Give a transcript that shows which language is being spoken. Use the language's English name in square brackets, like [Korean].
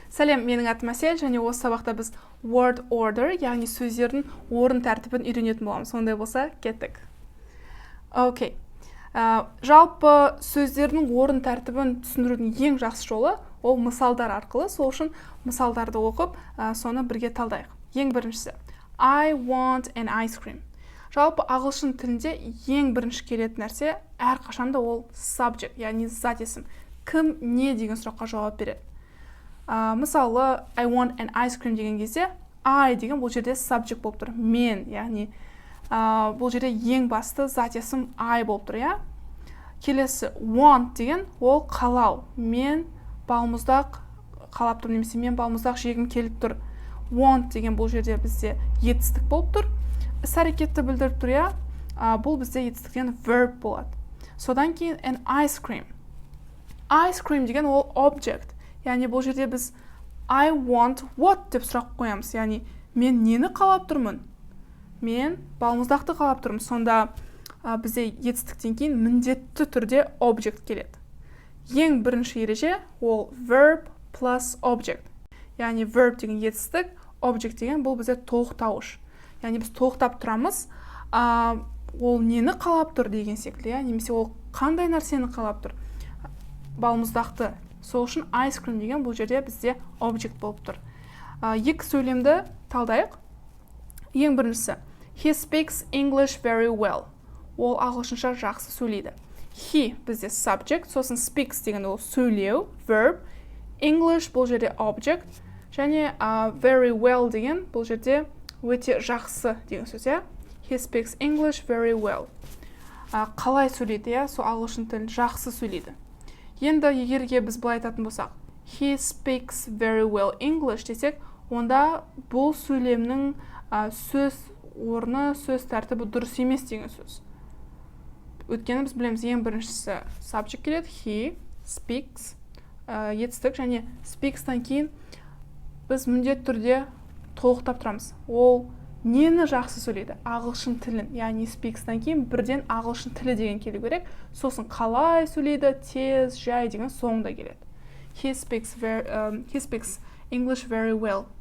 [Kazakh] Сәлем, менің атым Әсел, және осы сабақта біз word order, яғни сөздердің орын тәртібін үйренетін боламыз. Сондай болса, кеттік. Окей. Жалпы сөздердің орын тәртібін түсіндірудің ең жақсы жолы ол мысалдар арқылы. Сол үшін мысалдарды оқып, соны бірге талдайық. [English] Ең біріншісі, I want an ice cream. [Kazakh] Жалпы ағылшын тілінде ең бірінші келетін нәрсе әрқашанда ол subject, яғни зат есім. Кім не деген сұраққа жауап береді. Мысалы, I want an ice cream деген кезде, I деген бұл жерде subject болып тұр. Мен, яғни бұл жерде ең басты зат есім I болып тұр, я? Келесі, want деген ол қалау. Мен балмұздақ қалап тұр, немесе мен балмұздақ жегім келіп тұр. Want деген бұл жерде бізде етістік болып тұр. Іс әрекетті білдіріп тұр, я? Бұл бізде етістіктен verb болады. Содан кейін an ice cream. Ice cream деген ол object. Яғни бұл жерде біз I want what деп сұрақ қоямыз. Яғни мен нені қалап тұрмын? Мен балмұздақты қалап тұрмын. Сонда бізде етістіктен кейін міндетті түрде object келеді. Ең бірінші ереже ол verb plus object. Яғни verb деген етістік, object деген бұл бізде тоқтауыш. Яғни біз тоқтап тұрамыз, ол нені қалап тұр деген секілді, немесе ол қандай нәрсені қалап тұр? Балмұздақты. Сол үшін ice cream деген бұл жерде бізде object болып тұр. Екі сөйлемді талдайық. [English] Ең біріншісі, he speaks English very well. [Kazakh] Ол ағылшынша жақсы сөйлейді. He бізде subject, сосын speaks деген ол сөйлеу, verb. English бұл жерде object. Және very well деген бұл жерде өте жақсы деген сөз, я? [English] He speaks English very well. [Kazakh] Қалай сөйлейді, я? Сол ағылшын тілін жақсы сөйлейді. Енді егерге біз былай айтатын болсақ, he speaks very well English десек, онда бұл сөйлемнің сөз орны, сөз тәртібі дұрыс емес деген сөз. Өйткені біз білеміз, ең біріншісі subject келеді, he speaks, етістік, және speaks-тан кейін біз міндетті түрде толықтап тұрамыз. Ол нені жақсы сөйлейді? Ағылшын тілін, яғни speaks-тан кейін бірден ағылшын тілі деген келу керек. Сосын қалай сөйлейді, тез, жай деген соңында келеді. [English] He speaks English very well.